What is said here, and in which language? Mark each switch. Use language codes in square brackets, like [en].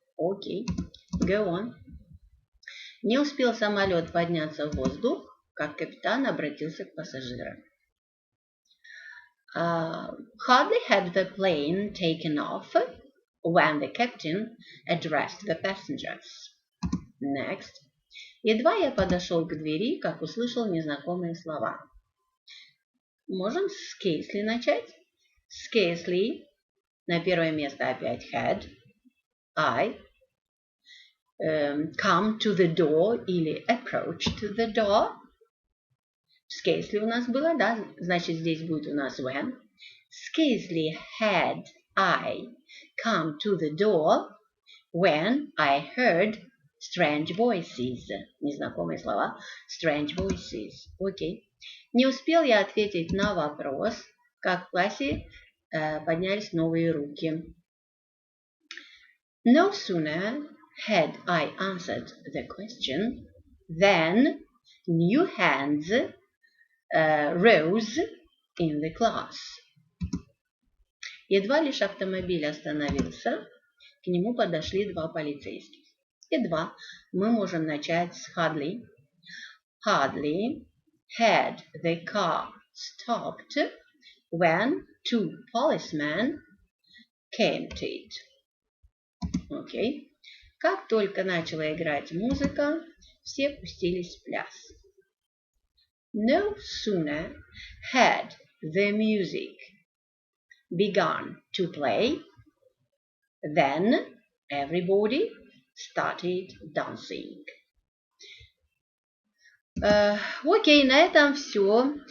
[en] Okay, go on. [ru] Не успел самолет подняться в воздух, как капитан обратился к пассажирам. [en] Hardly had the plane taken off when the captain addressed the passengers. Next. [ru] Едва я подошел к двери, как услышал незнакомые слова. Можем с scarcely начать. [en] Scarcely. [ru] На первое место опять had. [en] I. Come to the door или approached the door. [ru] Scarcely у нас было, да? Значит, здесь будет у нас when. [en] Scarcely had I come to the door when I heard strange voices. [ru] Незнакомые слова. [en] Strange voices. [ru] Окей. Не успел я ответить на вопрос, как в классе поднялись новые руки. [en] No sooner had I answered the question, then new hands rose in the class. [ru] Едва лишь автомобиль остановился, к нему подошли два полицейских. Едва мы можем начать с hardly. [en] Hardly had the car stopped when two policemen came to it. Okay. [ru] Как только начала играть музыка, все пустились в пляс. [en] No sooner had the music begun to play, then everybody started dancing. [ru] Окей, на этом все.